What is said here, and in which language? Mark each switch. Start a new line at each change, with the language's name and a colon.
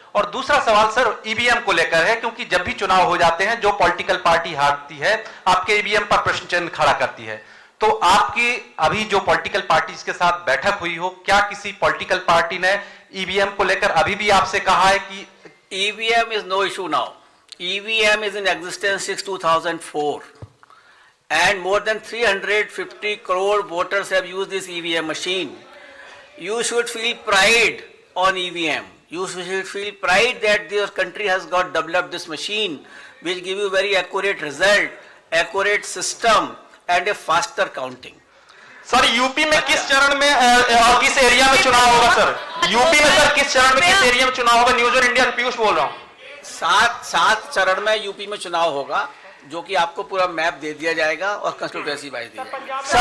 Hindi: और दूसरा सवाल सर ईवीएम को लेकर है, क्योंकि जब भी चुनाव हो जाते हैं जो पॉलिटिकल पार्टी हारती है आपके ईवीएम पर प्रश्न चिन्ह खड़ा करती है, तो आपकी अभी जो पॉलिटिकल पार्टीज के साथ बैठक हुई हो, क्या किसी पॉलिटिकल पार्टी ने ईवीएम को लेकर अभी भी आपसे कहा है कि
English: EVM is no issue now. EVM is in existence since 2004. And more than 350 crore voters have used this EVM machine. You should feel pride on EVM. You should feel pride that your country has got developed this machine which give you very accurate result, accurate system and a faster counting.
Hindi: Sir UP में किस चरण में और किस area में चुनाव होगा sir? UP में सर किस चरण में किस एरिया में चुनाव होगा? न्यूज और इंडिया पीयूष बोल रहा हूँ। सात चरण में यूपी में चुनाव होगा, जो कि आपको पूरा मैप दे दिया जाएगा और कंस्टिट्यूएंसी वाइज दिया जाएगा।